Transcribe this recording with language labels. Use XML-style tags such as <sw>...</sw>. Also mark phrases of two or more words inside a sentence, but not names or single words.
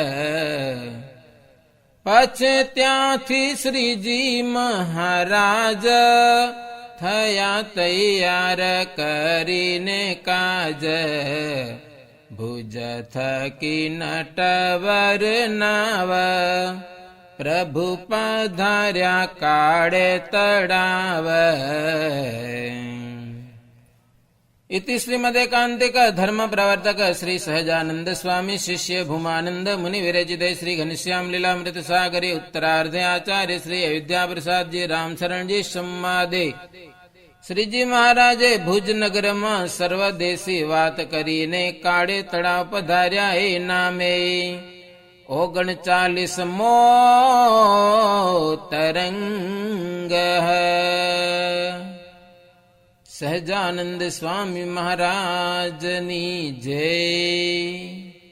<gu>પછી ત્યાંથી શ્રીજી મહારાજ, થયા તૈયાર કરીને કાજ. ભુજ થકી નટવર નાવ, પ્રભુ પધાર્યા કાળે તળાવ.</gu> <sa>इति श्रीमदेकांतिक धर्म प्रवर्तक श्री सहजानंद स्वामी शिष्य भूमानंद मुनि विरचित श्री घनश्याम लीलामृत सागरे उत्तरार्धे आचार्य श्री अयोध्या प्रसाद जी रामशरण जी संवादे श्रीजी महाराजे भुज नगर में सर्वदेशी</sa> <gu>વાત કરીને કાળે તળાવ પધાર્યા એ નામે. 39મો તરંગ સહજાનંદ સ્વામી મહારાજની જય.</gu>